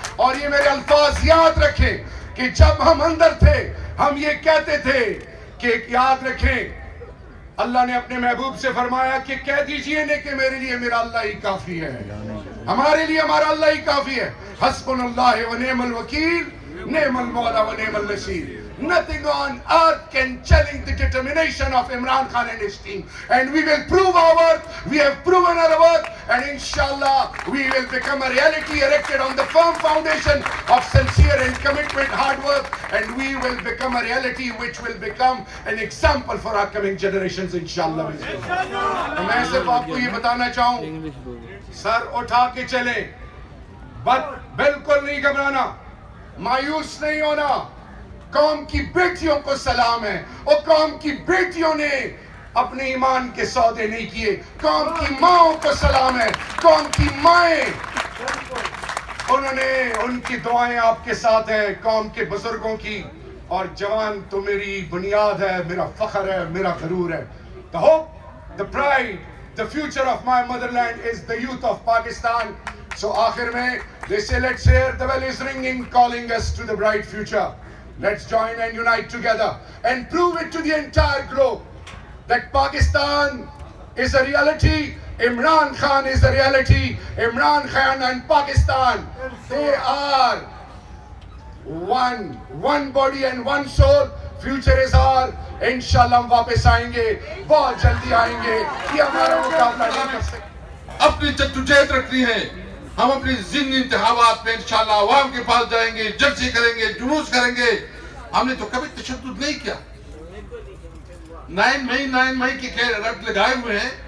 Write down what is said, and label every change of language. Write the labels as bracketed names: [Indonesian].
[Urdu] اور یہ میرے الفاظ یاد رکھیں کہ جب ہم اندر تھے ہم یہ کہتے تھے کہ یاد رکھیں, اللہ نے اپنے محبوب سے فرمایا کہ کہہ دیجئے نے کہ میرے لیے میرا اللہ ہی کافی ہے, ہمارے لیے ہمارا اللہ ہی کافی ہے. [Arabic] حسبنا اللہ و نعم الوکیل, نعم المولا و نعم النصیر. [English] nothing on earth can challenge the determination of Imran Khan and his team. And we will prove our worth. We have proven our worth. And inshallah, we will become a reality erected on the firm foundation of sincere and commitment, hard work. And we will become a reality which will become an example for our coming generations, inshallah. [Urdu] میں صرف آپ کو یہ بتانا چاہوں, سر اٹھا کے چلیں, بالکل نہیں گھبرانا, مایوس نہیں ہونا. قوم کی بیٹیوں کو سلام ہے, اور قوم کی بیٹیوں نے اپنے ایمان کے سودے نہیں کیے. قوم کی ماؤں کو سلام ہے, قوم کی مائیں, انہوں نے, ان کی دعائیں آپ کے ساتھ ہیں, قوم کے بزرگوں کی. اور جوان تو میری بنیاد ہے, میرا فخر ہے, میرا غرور ہے. [English] The hope, the pride, the future of my motherland is the youth of Pakistan. So [Urdu] آخر میں, [English] they say let's hear the bell is ringing calling us to the bright future. Let's join and unite together and prove it to the entire globe that Pakistan is a reality. Imran Khan is a reality. Imran Khan and Pakistan, they are one body and one soul. Future is our. [Urdu] انشاءاللہ ہم واپس آئیں گے, بہت جلدی آئیں گے. یہ ہمارا مقابلہ نہیں کر سکتے. اپنی جدوجہد رکھنی ہے. ہم اپنی ضمنی انتخابات میں انشاءاللہ عوام کے پاس جائیں گے, جلسے کریں گے, جلوس کریں گے. ہم نے تو کبھی تشدد نہیں کیا. 9 مئی کی رٹ لگائے ہوئے ہیں.